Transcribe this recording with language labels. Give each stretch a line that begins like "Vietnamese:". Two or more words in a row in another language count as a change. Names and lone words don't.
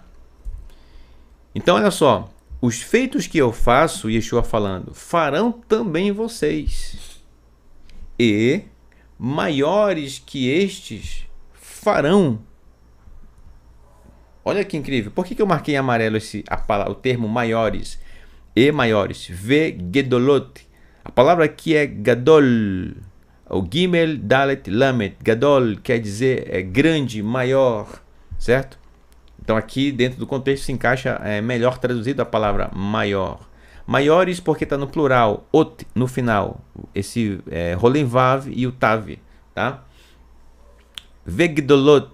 Portuguese: Então, olha só, os feitos que eu faço, Yeshua falando, farão também vocês, e maiores que estes farão. Olha que incrível. Por que eu marquei em amarelo o termo maiores? E maiores. Vegedolot. A palavra aqui é gadol. O gimel, dalet, lamet. Gadol quer dizer grande, maior. Certo? Então aqui dentro do contexto se encaixa melhor traduzido a palavra maior. Maiores porque está no plural. Ot no final. Esse rolen vav e o tav. Tá? Vegedolot.